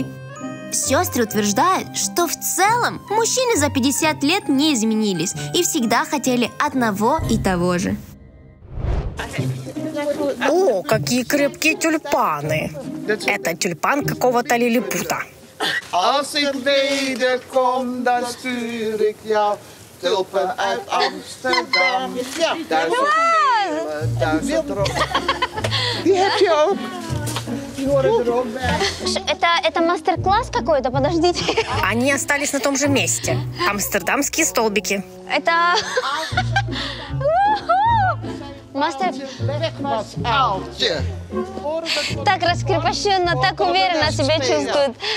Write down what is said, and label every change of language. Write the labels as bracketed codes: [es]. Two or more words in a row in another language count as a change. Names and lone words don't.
[ru] Сестры утверждают, что в целом мужчины за 50 лет не изменились и всегда хотели одного и того же. О, какие крепкие тюльпаны! Это тюльпан какого-то лилипута. [nl] Als ik wederkom, dan stuur ik jou tulpen uit Amsterdam. Ja, duizend Die heb je ook. [ru] Это мастер-класс какой-то? Подождите. Они остались на том же месте. Амстердамские столбики. Это... Мастер... Так раскрепощенно, так уверенно себя чувствует.